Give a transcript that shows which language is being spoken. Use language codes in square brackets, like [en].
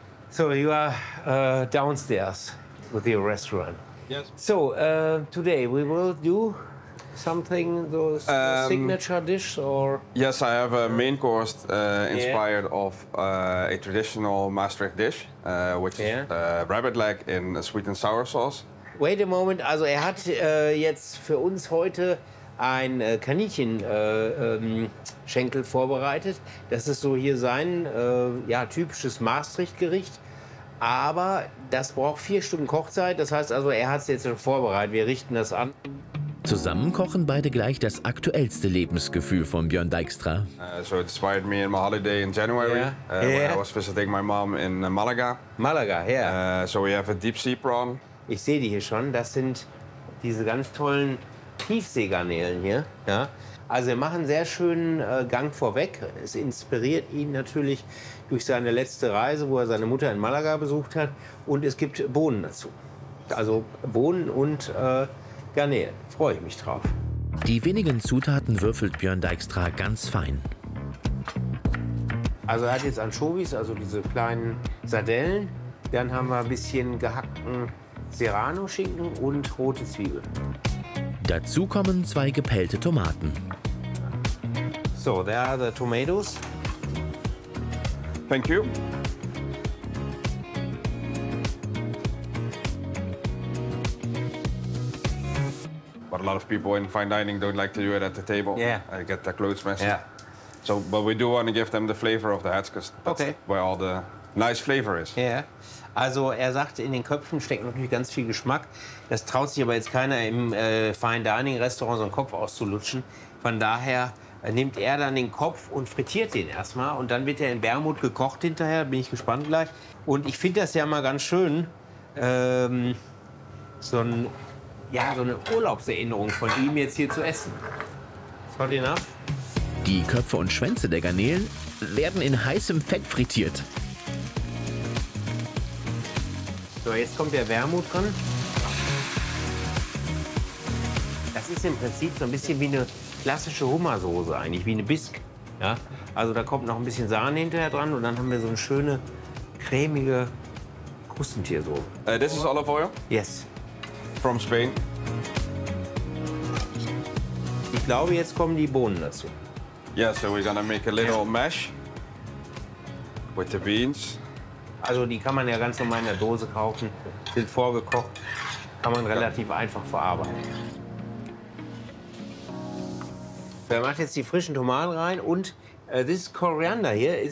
[en] So you are downstairs with your restaurant. Yes. So today we will do something, those signature dish or? Yes, I have a main course inspired of a traditional Maastricht dish, which is rabbit leg in a sweet and sour sauce. Wait a moment, [de] also er hat jetzt für uns heute ein Kaninchenschenkel vorbereitet. Das ist so hier sein typisches Maastricht-Gericht. Aber das braucht 4 Stunden Kochzeit. Das heißt also, er hat es jetzt schon vorbereitet. Wir richten das an. Zusammen kochen beide gleich das aktuellste Lebensgefühl von Björn Dijkstra. [en] So it inspired me in my holiday in January, when I was visiting my mom in Malaga. Malaga, yeah. So we have a deep sea prawn. [de] Ich sehe die hier schon. Das sind diese ganz tollen Tiefseegarnelen hier. Ja. Also er macht einen sehr schönen Gang vorweg. Es inspiriert ihn natürlich durch seine letzte Reise, wo er seine Mutter in Malaga besucht hat. Und es gibt Bohnen dazu. Also Bohnen und Garnelen. Freue ich mich drauf. Die wenigen Zutaten würfelt Björn Dijkstra ganz fein. Also er hat jetzt Anchovies, also diese kleinen Sardellen. Dann haben wir ein bisschen gehackten Serrano-Schinken und rote Zwiebeln. Dazu kommen 2 gepellte Tomaten. [en] So, there are the tomatoes. Thank you. But a lot of people in fine dining don't like to do it at the table. Yeah. I get the clothes messy. Yeah. So, but we do want to give them the flavor of the heads, because that's where all the nice flavor is. Yeah. [de] Also er sagt, in den Köpfen steckt natürlich ganz viel Geschmack. Das traut sich aber jetzt keiner im Fine Dining Restaurant, so einen Kopf auszulutschen. Von daher nimmt er dann den Kopf und frittiert den erstmal. Und dann wird er in Wermut gekocht hinterher, bin ich gespannt gleich. Und ich finde das ja mal ganz schön, so eine Urlaubserinnerung von ihm jetzt hier zu essen. Das hört ihn ab. Die Köpfe und Schwänze der Garnelen werden in heißem Fett frittiert. So, jetzt kommt der Wermut dran. Das ist im Prinzip so ein bisschen wie eine klassische Hummersoße eigentlich, wie eine Bisque. Ja? Also da kommt noch ein bisschen Sahne hinterher dran und dann haben wir so eine schöne cremige Krustentiersoße. [en] This is olive oil? Yes. From Spain. [de] Ich glaube, jetzt kommen die Bohnen dazu. [en] Yeah, so we're gonna make a little mash with the beans. [de] Also die kann man ja ganz normal in der Dose kaufen, sind vorgekocht, kann man relativ einfach verarbeiten. Wer macht jetzt die frischen Tomaten rein und [en] this is coriander here, is